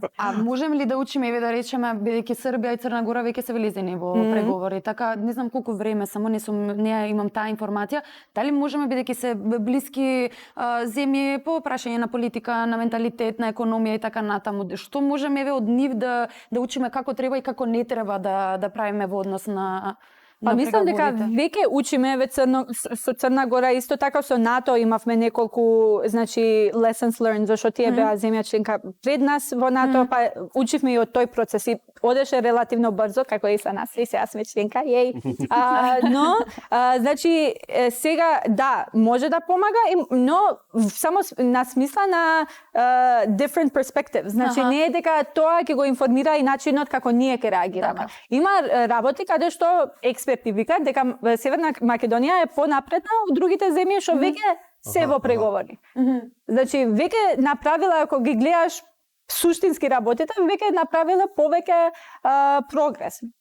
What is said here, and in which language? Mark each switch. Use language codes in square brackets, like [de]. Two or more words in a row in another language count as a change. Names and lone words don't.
[mk] А можеме ли да учиме, да речеме, бидејќи Србија и Црна Гора веќе се влезени во преговори, така не знам колку време, само не имам таа информација, дали можеме, бидејќи се блиски земји по прашање на политика, на менталитет, на економија и така натаму, што можеме од нив да учиме како треба и како не треба да правиме во однос на Па мислам дека веќе учиме со Црна Гора, исто така со НАТО имавме неколку, значи, [en] lessons learned, [mk] зашто тие беа земја членка пред нас во НАТО, па учивме и од тој процес и одеше релативно брзо, како и со нас, и сега сме членка, но, значи, сега, да, може да помага, но само на смисла на [en] different perspective, [mk] значи, не е дека тоа ќе го информира и начинот како ние ќе реагираме. Има работи каде што експерти викаат дека Северна Македонија е понапредна од другите земји што веќе се во преговори. Значи, веќе направила, ако ги гледаш суштински работите, веќе направила повеќе прогрес.